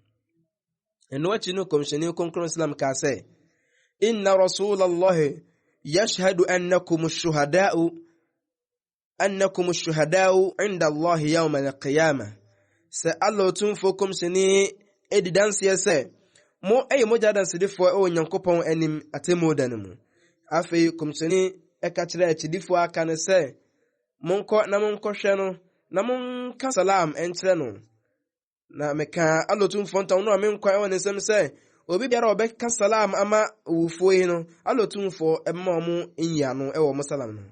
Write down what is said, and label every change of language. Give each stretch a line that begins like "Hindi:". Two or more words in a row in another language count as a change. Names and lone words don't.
Akan: Ɛno akyi no komhyɛni konkron Islam ka sɛ
Arabic: إن رسول الله يشهد أنكم شهداء عند الله يوم القيامة.
Akan: Sɛ Allah tumfo komhyɛni edidanseɛ sɛ mo ɛyɛ mogya dansedifo ɛwɔ Nyankopɔn anim atemu da no mu. Afei komhyɛni ɛka kyerɛ akyidifo aka ne sɛ monkɔ na monkɔhwɛ no na monka salam ɛnkyerɛ no. Na meka Allah tumfo ntaw no a menkɔ ɛwɔ ne nsɛm sɛ obi biara ɔbɛka salam ama owufo yi no Allah tumfo ɛbɛma ɔmo nyia no ɛwɔ mo salam no.